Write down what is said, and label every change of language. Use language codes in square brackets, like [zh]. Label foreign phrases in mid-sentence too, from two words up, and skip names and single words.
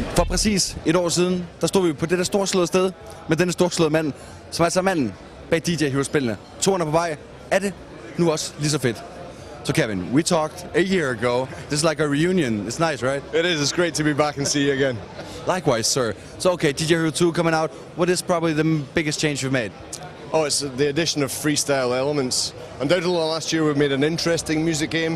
[da] præcis et år siden, der stod vi på det der storslåede sted med denne storslåede mand, som altså manden bag DJ Hero-spillene. Toren er på vej. Er det nu også lige så fedt? [en] So Kevin, we talked a year ago. This is like a reunion. It's nice, right? It is. It's great to be back and see you again. Likewise, sir. So okay, DJ Hero 2 coming out. What is probably the biggest change you've made? Oh, it's the addition of freestyle elements. Undoubtedly last year we made an interesting music game.